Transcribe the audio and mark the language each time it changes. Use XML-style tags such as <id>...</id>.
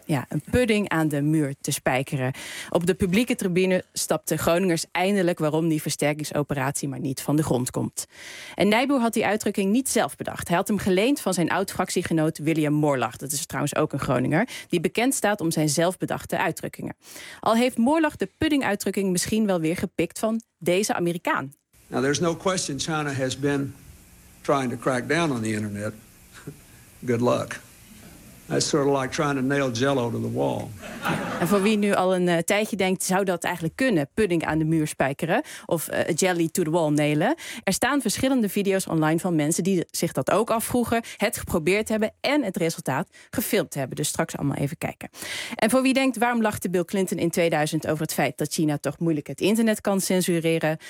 <nl>Ja, een pudding aan de muur te spijkeren. Op de publieke tribune stapte Groningers eindelijk waarom die versterkingsoperatie maar niet van de grond komt. En Nijboer had die uitdrukking niet zelf bedacht. Hij had hem geleend van zijn oud-fractiegenoot William Morlach. Dat is trouwens ook een Groninger, die bekend staat om zijn zelfbedachte uitdrukkingen. Al heeft Morlach de pudding-uitdrukking misschien wel weer gepikt van deze Amerikaan.</nl> <en>Now, there's no question China has been trying to crack down on the internet. Good luck. That's sort of like trying to nail jello to the wall.</en> <nl>En voor wie nu al een tijdje denkt, zou dat eigenlijk kunnen? Pudding aan de muur spijkeren of</nl> <en>jelly to the wall</en> <nl>nailen? Er staan verschillende video's online van mensen die zich dat ook afvroegen, het geprobeerd hebben en het resultaat gefilmd hebben. Dus straks allemaal even kijken. En voor wie denkt, waarom lachte Bill Clinton in 2000 over het feit dat China toch moeilijk het internet kan censureren?</nl>